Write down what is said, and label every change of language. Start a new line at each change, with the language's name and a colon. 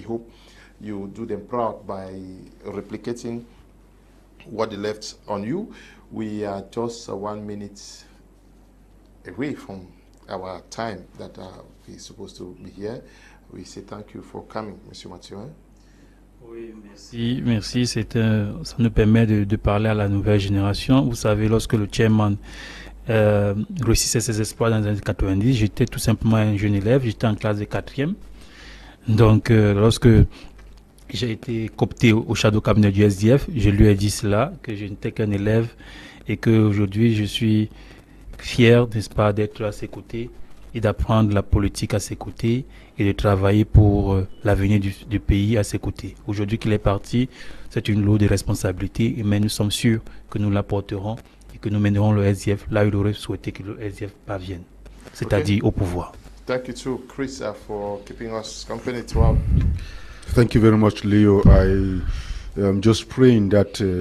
English: We hope you do them proud by replicating what they left on you. We are just 1 minute away from our time that we're supposed to be here. We say thank you for coming, Monsieur Mathieu.
French: Oui, merci. Ça nous permet de parler à la nouvelle génération. Vous savez, lorsque le Chairman réussissait ses exploits dans les années 90, j'étais tout simplement un jeune élève, j'étais en classe de 4e. Donc, lorsque j'ai été coopté au shadow cabinet du SDF, je lui ai dit cela, que je n'étais qu'un élève et qu'aujourd'hui, je suis fier, n'est-ce pas, d'être à ses côtés et d'apprendre la politique à ses côtés et de travailler pour l'avenir du pays à ses côtés. Aujourd'hui qu'il est parti, c'est une lourde responsabilité, mais nous sommes sûrs que nous la porterons et que nous mènerons le SDF là où il aurait souhaité que le SDF parvienne, c'est-à-dire au pouvoir.
English: Thank you too, Chris, for keeping us company throughout. Thank you very much, Leo. I am just praying that